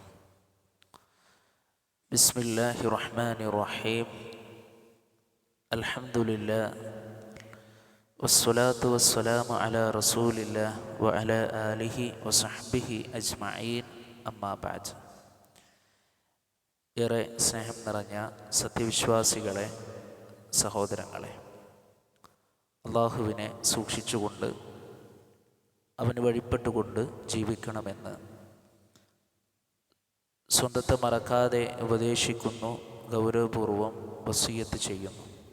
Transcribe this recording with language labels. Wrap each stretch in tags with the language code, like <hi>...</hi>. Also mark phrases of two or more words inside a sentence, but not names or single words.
<ar>بسم الله الرحمن الرحيم. الحمد لله والصلاة والسلام على رسول الله وعلى آله وصحبه أجمعين. أما بعد.</ar> <ml>ഏറെ സ്നേഹം നിറഞ്ഞ സത്യവിശ്വാസികളെ, സഹോദരങ്ങളെ, അള്ളാഹുവിനെ സൂക്ഷിച്ചുകൊണ്ട് അവന് വഴിപ്പെട്ടുകൊണ്ട് ജീവിക്കണമെന്ന് സ്വന്തത്തെ മറക്കാതെ ഉപദേശിക്കുന്നു, ഗൗരവപൂർവം വസിയ്യത്ത് ചെയ്യുന്നു.</ml>